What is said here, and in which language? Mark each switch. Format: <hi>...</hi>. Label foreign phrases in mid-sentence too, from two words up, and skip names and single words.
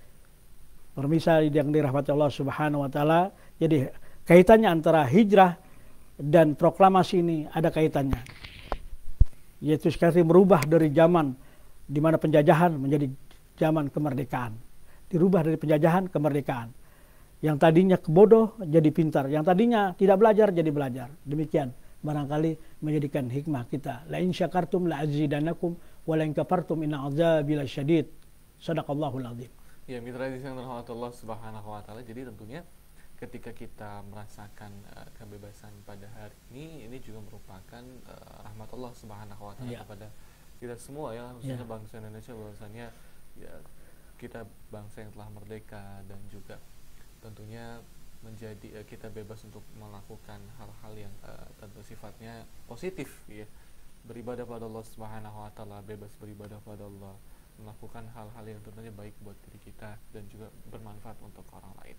<id>Pemirsa yang dirahmati</id> <ar>الله سبحانه وتعالى,</ar> <id>jadi kaitannya antara hijrah dan proklamasi ini ada kaitannya, yaitu sekali merubah dari zaman di mana penjajahan menjadi zaman kemerdekaan. Dirubah dari penjajahan kemerdekaan. Yang tadinya bodoh jadi pintar, yang tadinya tidak belajar jadi belajar. Demikian barangkali menjadikan hikmah kita.</id> <ar>لئن شكرتم لأزيدنكم ولئن كفرتم إن عذابي لشديد. صدق الله العظيم.</ar> <id>Ya, mitra yang dirahmati</id> <ar>الله سبحانه وتعالى,</ar> <id>jadi tentunya ketika kita merasakan kebebasan pada hari ini juga merupakan rahmat</id> <ar>الله سبحانه وتعالى</ar> <id>kepada kita semua, ya, khususnya bangsa Indonesia, bahwasanya ya kita bangsa yang telah merdeka, dan juga tentunya menjadi kita bebas untuk melakukan hal-hal yang tentu sifatnya positif, ya, beribadah pada</id> <ar>الله سبحانه وتعالى,</ar> <id>bebas beribadah pada Allah, melakukan hal-hal yang tentunya baik buat diri kita dan juga bermanfaat untuk orang lain.</id>